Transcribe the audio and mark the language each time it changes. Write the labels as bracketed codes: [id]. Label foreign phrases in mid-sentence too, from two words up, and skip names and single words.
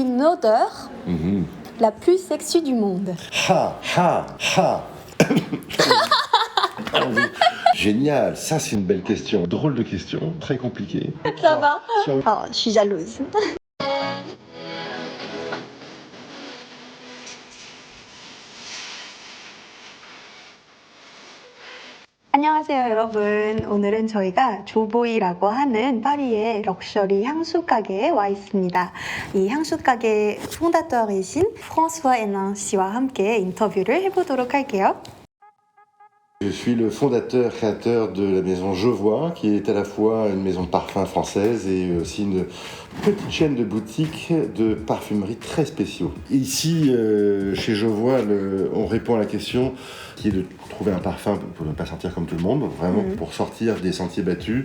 [fr] odeur la plus sexy du monde. Ha, ha, ha. Génial, ça c'est une belle question. Drôle de question, très compliquée. Ça va? Oh, je suis jalouse. [ko] 안녕하세요 여러분. 오늘은 저희가 조보이라고 하는 파리의 럭셔리 향수 가게에 와 있습니다. 이 향수 가게 퐁다터이신 프랑스와 에난 씨와 함께 인터뷰를 해보도록 할게요. [fr] Je suis le fondateur, créateur de la maison Jovois, qui est à la fois une maison de parfum française et aussi une petite chaîne de boutiques de parfumerie très spéciaux. Ici, chez Jovois, on répond à la question qui est de trouver un parfum pour ne pas sentir comme tout le monde, vraiment pour sortir des sentiers battus.